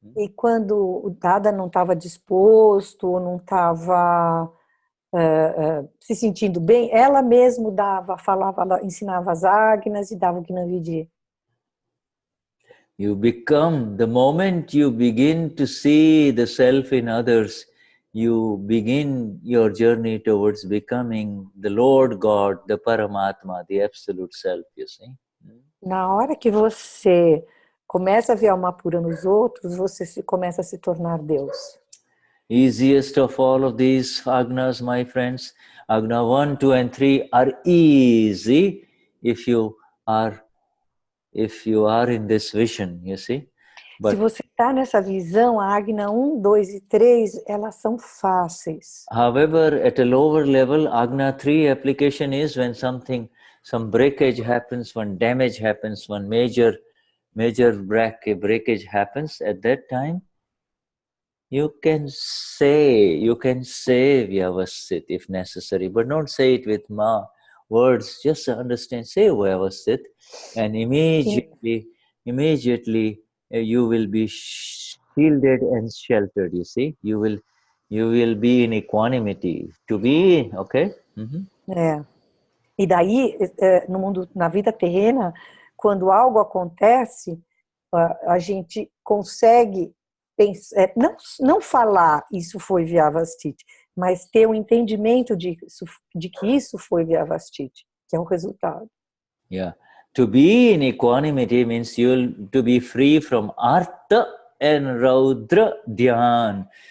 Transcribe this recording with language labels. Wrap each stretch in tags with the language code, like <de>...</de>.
<pt>E quando o Dada não estava disposto, ou não estava se sentindo bem, ela mesma ela ensinava as Agnas e dava o Gnan Vidhi.</pt> <en>The moment you begin to see the self in others, you begin your journey towards becoming the Lord God, the Paramatma, the Absolute Self, you see.</en> <pt>Na hora que você começa a ver a alma pura nos outros, você começa a se tornar Deus.</pt> <en>Easiest of all of these Agnas, my friends, Agna 1, 2 and 3 are easy if you are in this vision, you see.</en> <pt>But, se você está nessa visão, a Agna 1, 2 e 3, elas são fáceis.</pt> <en>However, at a lower level, Agna 3 application is when some breakage happens, when damage happens, when major breakage happens. At that time, you can say Vyavasthit if necessary, but don't say it with words. Just understand, say Vyavasthit, and immediately you will be shielded and sheltered. You see, you will be in equanimity. To be, okay?</en> <pt>E daí, no mundo, na vida terrena, quando algo acontece, a gente consegue pensar, não falar isso foi Vyavasthit, mas ter um entendimento de que isso foi Vyavasthit, que é o resultado.</pt> <en>Yeah. To be in equanimity means to be free from Artha and Raudra Dhyan.</en>